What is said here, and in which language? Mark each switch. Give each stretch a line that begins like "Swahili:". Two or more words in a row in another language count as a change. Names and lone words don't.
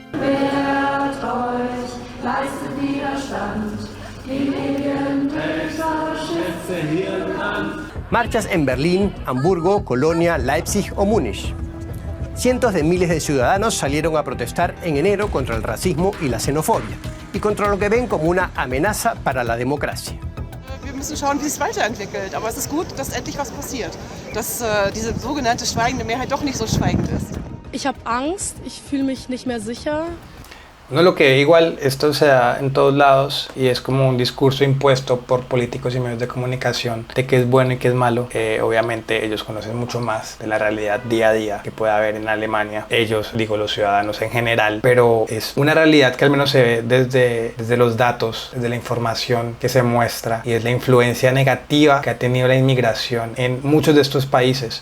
Spanish: Marchas en Berlín, Hamburgo, Colonia, Leipzig o Múnich. Cientos de miles de ciudadanos salieron a protestar en enero contra el racismo y la xenofobia y contra lo que ven como una amenaza para la democracia.
German: Wir müssen schauen, wie es weiterentwickelt, aber es ist gut, dass endlich was passiert, dass diese sogenannte schweigende Mehrheit doch nicht so schweigend ist. Ich habe Angst, ich fühle mich nicht mehr sicher.
Spanish: No, lo que igual esto se da en todos lados y es como un discurso impuesto por políticos y medios de comunicación de qué es bueno y qué es malo. Obviamente ellos conocen mucho más de la realidad día a día que puede haber en Alemania. Ellos, digo, los ciudadanos en general, pero es una realidad que al menos se ve desde los datos, desde la información que se muestra y es la influencia negativa que ha tenido la inmigración en muchos de estos países.